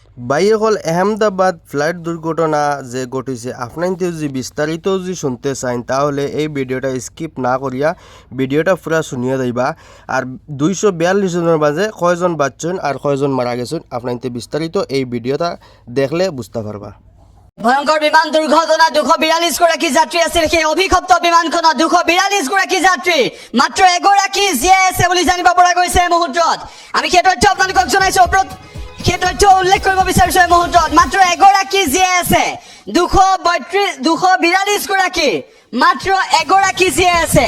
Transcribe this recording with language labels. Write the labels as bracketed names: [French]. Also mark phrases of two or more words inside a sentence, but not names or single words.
[Bangla] বাইকল আহমেদাবাদ ফ্লাইট দুর্ঘটনা যে ঘটেছে আপনাইতে যদি বিস্তারিত যদি শুনতে চান তাহলে এই ভিডিওটা স্কিপ না করিয়া ভিডিওটা পুরা শুনিয়া যাইবা। আর 242 জনের মাঝে কয়জন বাঁচছেন আর কয়জন মারা গেছেন আপনাইতে বিস্তারিত এই ভিডিওটা দেখলে বুঝতে পারবা। [Assamese] ভয়ঙ্কর বিমান দুর্ঘটনা 242 গৰাকী যাত্ৰী আছিল। সেই অভিশপ্ত বিমানখনত 242 গৰাকী যাত্ৰী মাত্ৰ এগৰাকী জীয়াই আছে বুলি জানিব পৰা গৈছে এই মুহূৰ্তত। আমি সেই তথ্য আপোনালোকক জনাইছো, সেই তথ্য উল্লেখ কৰিব বিচাৰিছো এই মুহূৰ্তত। মাত্ৰ এগৰাকী জীয়াই আছে। 242 গৰাকী মাত্ৰ এগৰাকী জীয়াই আছে।